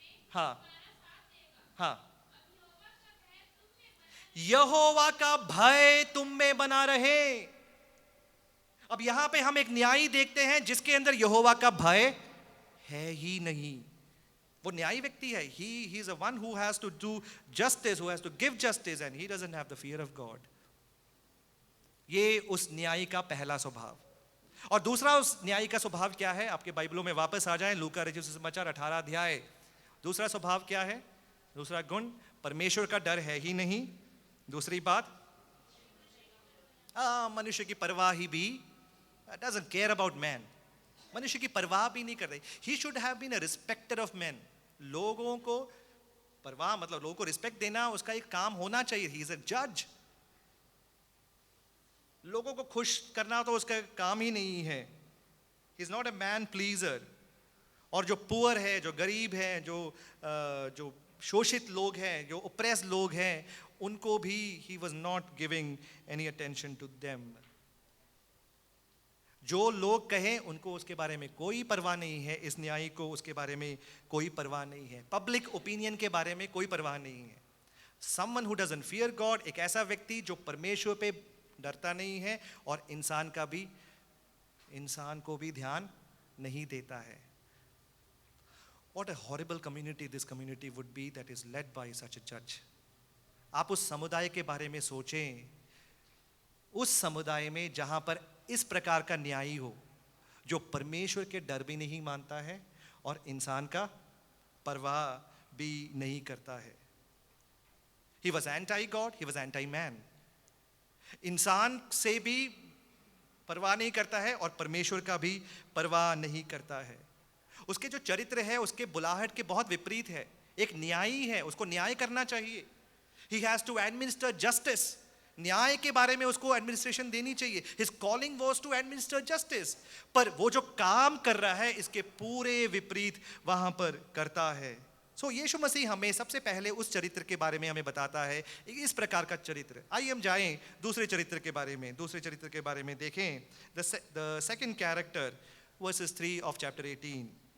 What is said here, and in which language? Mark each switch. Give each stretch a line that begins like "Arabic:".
Hindi: हाँ हाँ, यहोवा का भय तुम में बना रहे. अब यहां पे हम एक न्यायी देखते हैं जिसके अंदर यहोवा का भय है ही नहीं. वो न्यायी व्यक्ति है.
English: he is the one who has to do justice, who has to give justice, and he doesn't have the fear of God.
Hindi: ये उस न्यायी का पहला स्वभाव. और दूसरा उस न्यायी का स्वभाव क्या है? आपके बाइबलों में वापस आ जाएं, लूका रचित सुसमाचार 18 अध्याय. दूसरा स्वभाव क्या है? दूसरा गुण, परमेश्वर का डर है ही नहीं. दूसरी बात, मनुष्य की परवाह ही भी,
English: doesn't care about man.
Hindi: मनुष्य की परवाह भी नहीं करते.
English: He should have been a respecter of men.
Hindi: लोगों को परवाह मतलब लोगों को रिस्पेक्ट देना उसका एक काम होना चाहिए.
English: He is a judge.
Hindi: लोगों को खुश करना तो उसका काम ही नहीं है.
English: He is not a man pleaser.
Hindi: और जो पुअर है, जो गरीब है, जो शोषित लोग हैं, जो ओप्रेस लोग हैं, उनको भी
English: he was not giving any attention to them.
Hindi: जो लोग कहें उनको उसके बारे में कोई परवाह नहीं है. इस न्यायी को उसके बारे में कोई परवाह नहीं है. पब्लिक ओपिनियन के बारे में कोई परवाह नहीं है.
English: Someone who doesn't fear God,
Hindi: एक ऐसा व्यक्ति जो परमेश्वर पे डरता नहीं है और इंसान को भी ध्यान नहीं देता है.
English: What a horrible community this community would be that is led by such a judge.
Hindi: आप उस समुदाय के बारे में सोचें, उस समुदाय में जहां पर इस प्रकार का न्यायी हो जो परमेश्वर के डर भी नहीं मानता है और इंसान का परवाह भी नहीं करता है.
English: He was anti-God, he was anti-man.
Hindi: इंसान से भी परवाह नहीं करता है और परमेश्वर का भी परवाह नहीं करता है. उसके जो चरित्र है उसके बुलाहट के बहुत विपरीत है. एक न्यायी है, उसको न्याय करना चाहिए.
English: He has to administer justice.
Hindi: न्याय के बारे में उसको एडमिनिस्ट्रेशन देनी चाहिए.
English: His calling was to administer justice.
Hindi: पर वो जो काम कर रहा है इसके पूरे विपरीत वहां पर करता है. सो यीशु मसीह हमें सबसे पहले उस चरित्र के बारे में हमें बताता है, इस प्रकार का चरित्र. आइए हम जाएं दूसरे चरित्र के बारे में. दूसरे चरित्र के बारे में देखें.
English: The second character, verses 3 of chapter 18.